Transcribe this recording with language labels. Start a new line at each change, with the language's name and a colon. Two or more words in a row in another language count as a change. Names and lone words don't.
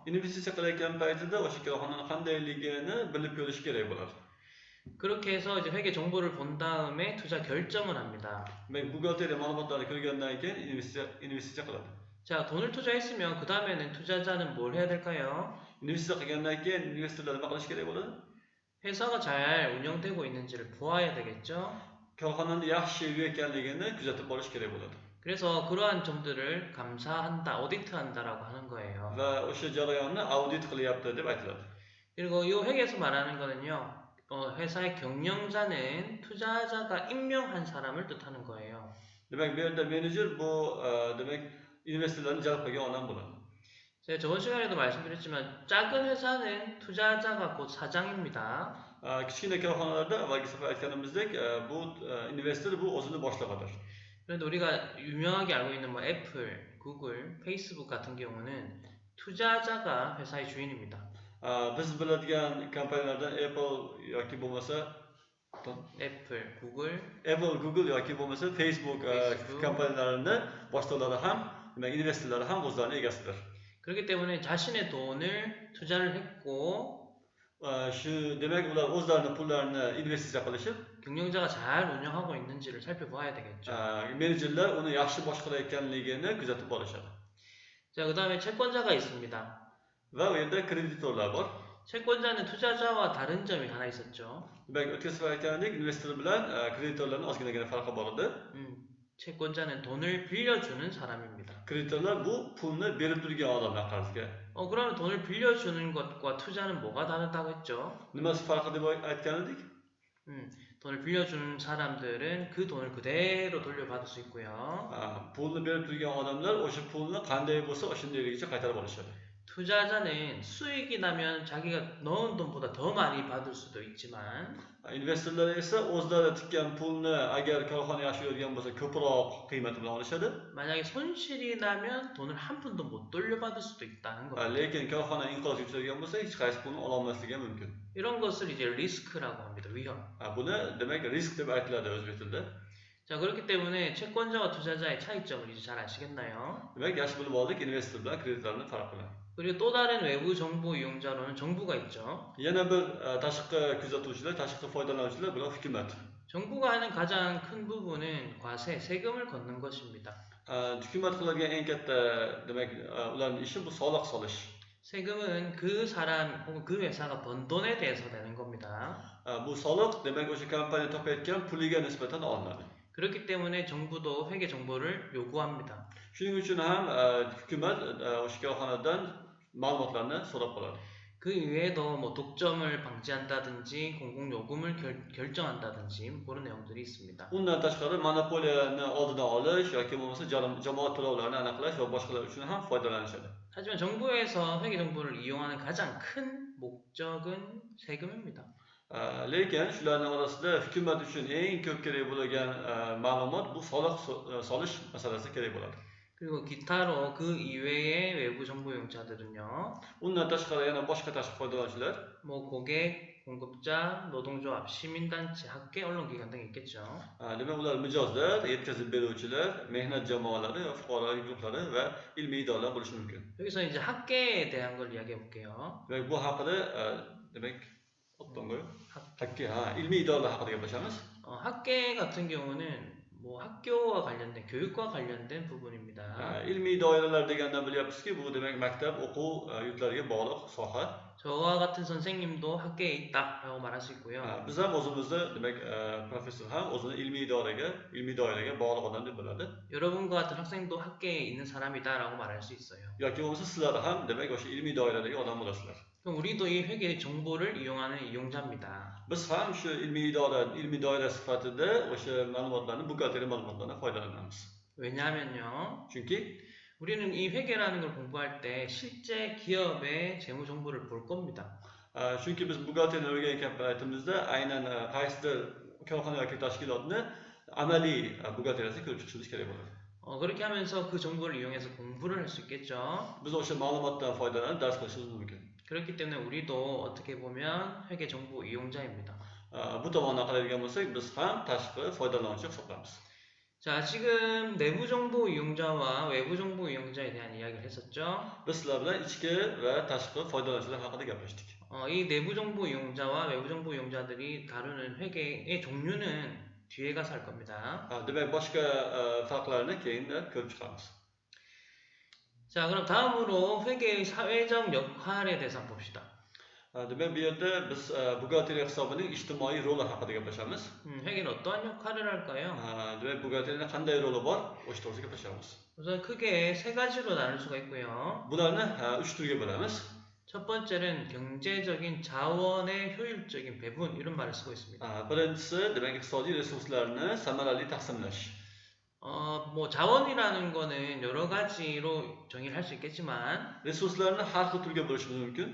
Uzbek: Investitsiya qilayotgan paytida o'sha korxonaning qandayligini bilib ko'rish kerak bo'ladi.
Korean: 그렇게 해서 이제 회계 정보를 본 다음에 투자 결정을 합니다.
Uzbek: Buxgalteriya ma'lumotlarini ko'rgandan keyin investitsiya qiladi.
Korean: 자, 돈을 투자했으면 그 다음에는 투자자는 뭘 해야 될까요?
Uzbek: Investitsiya qilgandan keyin investorlar nima qilish kerak bo'ladi?
Korean: 회사가 잘 운영되고 있는지를 보아야 되겠죠.
Uzbek: korxonani yaxshi yurayotganligini kuzatib borish kerak bo'ladi.
Korean: 그래서 그러한 점들을 감사한다, 오디트한다라고 하는 거예요.
Uzbek: Va o'sha jarayonni audit qilyapti deb aytiladi.
Korean: 그리고 이 회계에서 말하는 거는요. 회사의 경영자는 투자자가 임명한 사람을 뜻하는 거예요.
Uzbek: Demak, bu yerda menejer bu demak investorlarni jalb qilgan odam bo'ladi.
Korean: 제가 저번 시간에도 말씀드렸지만 작은 회사는 투자자가 곧 사장입니다.
Uzbek: Kichkina korxonalarda avvalgi safar aytganimizdek, bu investor bu o'zini boshlig'idir.
Korean: 그런데 우리가 유명하게 알고 있는 뭐 애플, 구글, 페이스북 같은 경우는 투자자가 회사의 주인입니다.
Uzbek: Biz biladigan kompaniyalardan yoki bo'lmasa 애플, 구글, Google yoki bo'lmasa Facebook kompaniyalarini boshliqlari ham, demak investorlari ham o'zlarining egasidir.
Korean: 그렇기 때문에 자신의 돈을 투자를 했고
Uzbek: Demak ular o'zlarining pullarini investitsiya qilishib,
Korean: 경영자가 잘 운영하고 있는지를 살펴봐야 되겠죠.
Uzbek: menejerlar uni yaxshi boshqarayotganligini kuzatib borishadi.
Korean: 자, 그 다음에 채권자가 있습니다.
Uzbek: Va u yerda kreditorlar bor.
Korean: 채권자는 투자자와 다른 점이 하나 있었죠.
Uzbek: Demak, o'tgan safar aytganidek, investor bilan kreditorlarning ozginagina farqi bor edi.
Korean: 채권자는 돈을 빌려주는 사람입니다.
Uzbek: Kreditorlar bu pulni berib turgan odamlar qarzga.
Korean: 그러면 돈을 빌려주는 것과 투자는 뭐가 다르다고 했죠?
Uzbek: Nimasi farqi deb aytgan edik?
Korean: 돈을 빌려주는 사람들은 그 돈을 그대로 돌려받을 수 있고요.
Uzbek: Pulni berib turgan odamlar o'sha pulni qanday bo'lsa o'shandayligicha qaytarib olishadi.
Korean: 투자자는 수익이 나면 자기가 넣은 돈보다 더 많이 받을 수도 있지만
Uzbek: Investorlar esa o'zlari tikkan pulni agar korxona yaxshi yurgan bo'lsa ko'proq qiymati bilan olishadi.
Korean: 만약에 손실이 나면 돈을 한 푼도 못 돌려받을 수도 있다는 겁니다.
Uzbek: Lekin korxona inqirozga uchragan bo'lsa hech qaysi pulni ola olmasligi mumkin.
Korean: 이런 것을 이제 리스크라고 합니다. 위험.
Uzbek: Buni demak risk deb aytiladi o'zbek tilida.
Korean: 자, 그렇기 때문에 채권자와 투자자의 차이점을 이제 잘 아시겠나요?
Uzbek: Demak, yaxshi bilib oldik investor bilan kreditorning farqini.
Korean: 그리고 또 다른 외부 정보 이용자로는 정부가 있죠.
Uzbek: Yana bir tashqi kuzatuvchilar, tashqi foydalanuvchilar bular hukumat.
Korean: 정부가 하는 가장 큰 부분은 과세, 세금을 걷는 것입니다.
Uzbek: Hukumat qiladigan eng katta demak ularning ishi bu soliq solish.
Korean: 세금은 그 사람 혹은 그 회사가 번 돈에 대해서 내는 겁니다.
Uzbek: Bu soliq demak o'sha kompaniya topayotgan puliga nisbatan olinadi.
Korean: 그렇기 때문에 정부도 회계 정보를 요구합니다.
Uzbek: Shuning uchun ham hukumat o'sha korxonadan ma'lumotlarni so'rab qoladi.
Korean: 그 이외에도 뭐 독점을 방지한다든지 공공 요금을 결정한다든지 그런 내용들이 있습니다.
Uzbek: Undan tashqari monopoliyani oldidan olish yoki bo'lmasa jamoat to'lovlarini aniqlash va boshqalar uchun ham foydalanishadi.
Korean: 하지만 정부에서 회계 정보를 이용하는 가장 큰 목적은 세금입니다.
Uzbek: Lekin shularning orasida hukumat uchun eng ko'p kerak bo'lgan ma'lumot bu soliq solish masalasi kerak bo'ladi.
Korean: 그리고 기타로 그 이외의 외부 정보 이용자들은요.
Uzbek: Undan tashqari yana boshqa tashqi foydalanuvchilar,
Korean: 뭐 고객, 공급자, 노동조합, 시민단체, 학계, 언론기관 등이 있겠죠.
Uzbek: demak ular mijozlar, yetkazib beruvchilar, mehnat jamoalari, fuqarolik guruhlari va ilmiy idoralar bo'lishi mumkin.
Korean: 여기서 이제 학계에 대한 걸 이야기해 볼게요.
Uzbek: Demak bu haqida demak
Korean: 어떤 거요? 학계,
Uzbek: ilmiy idoralar haqida gaplashamiz.
Korean: 학계 같은 경우는 뭐 학교와 관련된 교육과 관련된 부분입니다.
Uzbek: Ilmiy doiralar degandan bilyapmizki, bu demak maktab, o'quv yurtlariga bog'liq soha.
Korean: 저와 같은 선생님도 학계에 있다라고 말할 수 있고요.
Uzbek: Biz ham o'zimizni demak professor ham o'zini ilmiy doiraga bog'liq odam deb biladi.
Korean: 여러분과 같은 학생도 학계에 있는 사람이다라고 말할 수 있어요.
Uzbek: yoki bo'lmasa sizlar ham demak o'sha ilmiy doiradagi odam bo'lasizlar.
Korean: 그럼 우리도 이 회계 정보를 이용하는 이용자입니다.
Uzbek: Biz ham shu ilmiy doira sifatida o'sha ma'lumotlarni, buxgalteriya ma'lumotlardan foydalanamiz.
Korean: 왜냐하면요.
Uzbek: Chunki
Korean: 우리는 이 회계라는 걸 공부할 때 실제 기업의 재무 정보를 볼 겁니다.
Uzbek: chunki biz buxgalteriyani o'rganayotgan paytimizda aynan qaysidir korxona yoki tashkilotni amaliy buxgalteriyasini ko'rib chiqishimiz kerak bo'ladi.
Korean: 그렇게 하면서 그 정보를 이용해서 공부를 할 수 있겠죠.
Uzbek: Biz o'sha ma'lumotdan foydalanib dars qilishimiz mumkin.
Korean: 그렇기 때문에 우리도 어떻게 보면 회계 정보 이용자입니다.
Uzbek: Bu tomondan qaraydigan bo'lsak, biz ham tashqi foydalanuvchi hisoblanamiz.
Korean: 자, 지금 내부 정보 이용자와 외부 정보 이용자에 대한 이야기를 했었죠.
Uzbek: Biz sizlar bilan ichki va tashqi foydalanuvchilar haqida gaplashdik.
Korean: 이 내부 정보 이용자와 외부 정보 이용자들이 다루는 회계의 종류는 뒤에 가서 할 겁니다.
Uzbek: Demak, boshqa farqlarni keyin ko'rib chiqamiz.
Korean: 자, 그럼 다음으로 회계의 사회적 역할에 대해서 한번 봅시다.
Uzbek: Demak, bu yerda biz buxgalteriya hisobining ijtimoiy roli haqida gaplashamiz.
Korean: 회계는 어떠한 역할을 할까요?
Uzbek: Demak, buxgalteriyaning qanday roli bor? O'sha to'g'risida gaplashamiz.
Korean: 우선 크게 세 가지로 나눌 수가 있고요.
Uzbek: Bularni 3 turga bo'lamiz.
Korean: 첫 번째는 경제적인 자원의 효율적인 배분 이런 말을 쓰고 있습니다.
Uzbek: Birinchisi, demak, iqtisodiy resurslarni samarali taqsimlash.
Korean: 뭐 자원이라는 거는 여러 가지로 정의를 할 수 있겠지만
Uzbek: Resurslarni har xil turga bo'lishimiz mumkin.